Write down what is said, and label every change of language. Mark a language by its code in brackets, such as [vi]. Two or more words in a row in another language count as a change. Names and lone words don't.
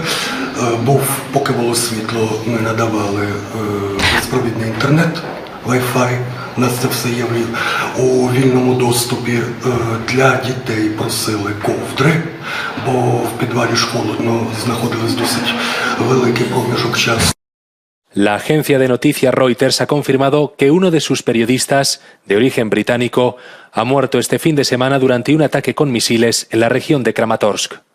[uk] Поки було світло, ми надавали безпровідний інтернет, Wi-Fi. У нас це все є у вільному доступі. Для дітей просили ковдри, бо в підвалі ж холодно, знаходились досить великий проміжок часу. [es] La agencia de noticias Reuters ha confirmado que uno de sus periodistas, de origen británico, ha muerto este fin de semana durante un ataque con misiles en la región de Kramatorsk.